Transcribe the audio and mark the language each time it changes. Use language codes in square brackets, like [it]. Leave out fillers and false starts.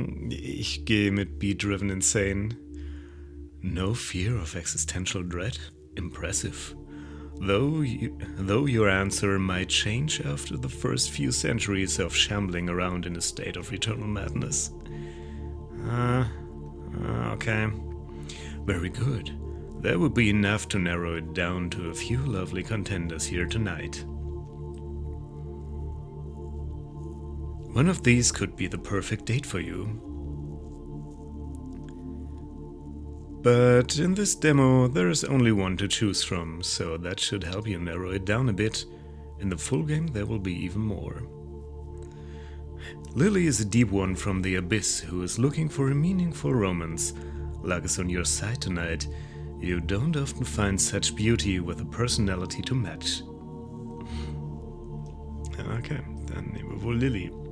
[de] Ich gehe mit Be Driven Insane. [en] No fear of existential dread? Impressive. Though your answer might change after the first few centuries of shambling around in a state of eternal madness. Okay. Very good. That would be enough to narrow it down to a few lovely contenders here tonight. One of these could be the perfect date for you. But in this demo, there is only one to choose from, so that should help you narrow it down a bit. In the full game, there will be even more. Lily is a deep one from the abyss who is looking for a meaningful romance. Luck is on your side tonight. You don't often find such beauty with a personality to match. [de] Okay, dann nehmen wir wohl Lily.